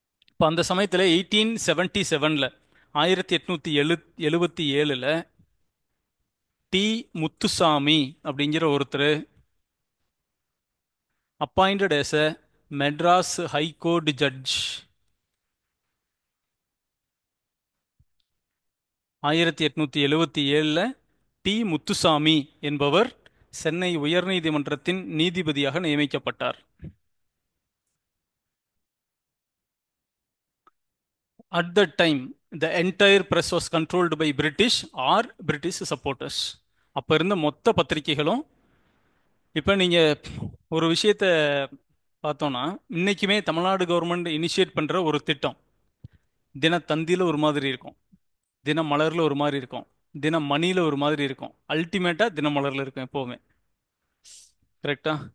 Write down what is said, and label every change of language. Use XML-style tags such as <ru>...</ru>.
<ta>இப்போ அந்த சமயத்தில் 1877 1877 டி முத்துசாமி அப்படிங்கிற ஒருத்தர்</ta> <en>Appointed as a Madras high court judge.</en> <ta>1877 D Muthusamy என்பவர் சென்னை உயர்நீதிமன்றத்தின் நீதிபதியாக நியமிக்கப்பட்டார்.</ta> <en>At that time, the entire press was controlled by British or British supporters.</en> <ta>அப்போ இருந்த மொத்த பத்திரிகைகளும், இப்போ நீங்கள் ஒரு விஷயத்தை பார்த்தோன்னா, இன்றைக்குமே தமிழ்நாடு கவர்மெண்ட் இனிஷியேட் பண்ணுற ஒரு திட்டம் தினத்தந்தியில் ஒரு மாதிரி இருக்கும், தினமலரில் ஒரு மாதிரி இருக்கும், தினமணியில் ஒரு மாதிரி இருக்கும், அல்டிமேட்டாக தினமலரில் இருக்கும் எப்போவுமே. கரெக்டாக?</ta>